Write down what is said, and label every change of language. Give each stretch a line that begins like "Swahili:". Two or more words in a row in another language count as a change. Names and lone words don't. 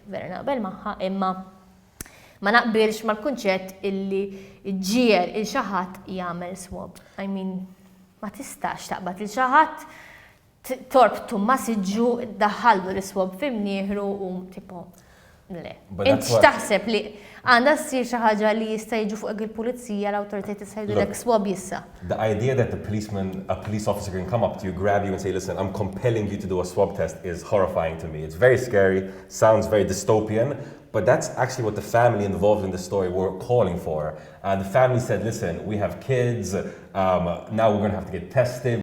Maltese: Vera naqbel magħha, imma ma naqbilx mal-kunċett illi ġiel il-xi ħadd jagħmel swab.
English: I mean,
Maltese: ma tistax taqbad il xi ħadd torbtu ma siġġu daħħallu l-swab f'imnieħru u tipo le. Int x'taħseb li għandha ssir xi ħaġa li jista' jiġu fuq il-pulizija l-awtoritajiet jista' jgħidulek swab issa.
English: The idea that a police officer can come up to you, grab you and say, listen, I'm compelling you to do a swab test is horrifying to me. It's very scary, sounds very dystopian, but that's actually what the family involved in the story were calling for. The family said, listen, we have kids, now we're going to have to get tested.